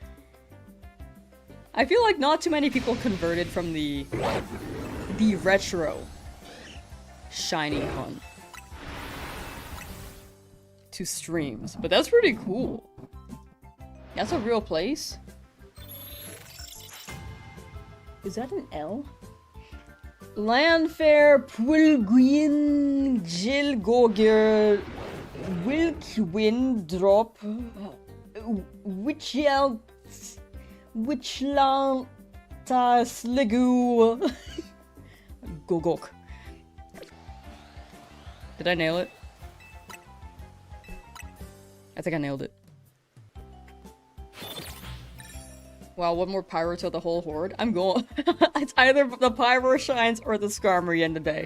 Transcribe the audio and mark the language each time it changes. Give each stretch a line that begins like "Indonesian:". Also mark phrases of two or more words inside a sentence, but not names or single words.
English: I feel like not too many people converted from the retro shiny hunt to streams, but that's pretty cool. That's a real place? Is that an L? Landfair, Pulguin, Jilgoger, Wilkwin, Drop, Witchlant, Sligu, Gogok. Did I nail it? I think I nailed it. Wow, one more pyro to the whole horde. I'm going. It's either the pyro shines or the Skarmory end of the day.